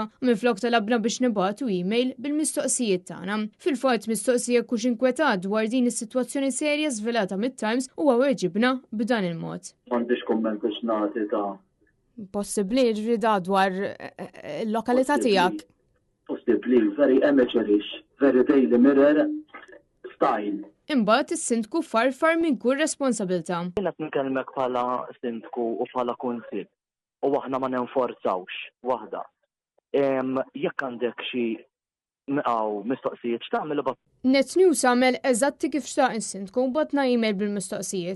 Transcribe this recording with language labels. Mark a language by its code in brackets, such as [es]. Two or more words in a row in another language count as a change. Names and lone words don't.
[mt] Minflok talabna biex nibgħatu email bil-mistoqsijiet tagħna. Fil-fatt mistoqsija kux inkwetat dwar din is-sitwazzjoni serja żvelata mit-Times u weġibna b'dan il-mod. M'għandix kumment biex nagħti ta' possibbli ġrida dwar il-lokalità tiegħek. Possibbli, [en] very amateurish, very Daily Mirror style. [mt] Imbagħad is-Sindku farfar minn kull responsabilità. Jiena nitkellmek bħala Sindku u bħala kunsill u aħna ma nenforzawx waħda. Jekk għandek xi mistoqsijiet x'tagħmel ibgħat. Net News għamel eżatti kif xtaq is-Sindku batna email bil-mistoqsijiet.